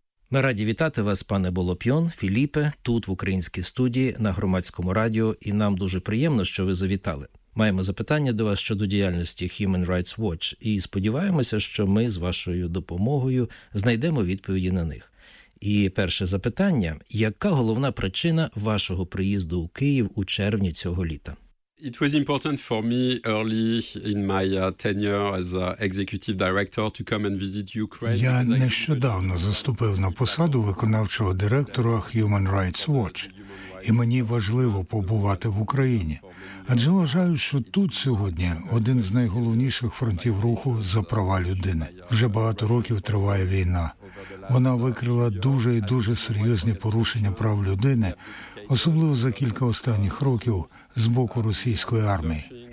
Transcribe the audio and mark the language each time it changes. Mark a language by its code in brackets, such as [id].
[uk] Ми раді вітати вас, пане Болоп'йон, Філіпе, тут, в українській студії, на Громадському радіо, і нам дуже приємно, що ви завітали. Маємо запитання до вас щодо діяльності Human Rights Watch, і сподіваємося, що ми з вашою допомогою знайдемо відповіді на них. І перше запитання – яка головна причина вашого приїзду у Київ у червні цього літа? [en] It was important for me early in my tenure as executive director to come and visit Ukraine. [uk] Я нещодавно заступив на посаду виконавчого директора Human Rights Watch. І мені важливо побувати в Україні. Адже вважаю, що тут сьогодні один з найголовніших фронтів руху за права людини. Вже багато років триває війна. Вона викрила дуже і дуже серйозні порушення прав людини, особливо за кілька останніх років з боку російської армії.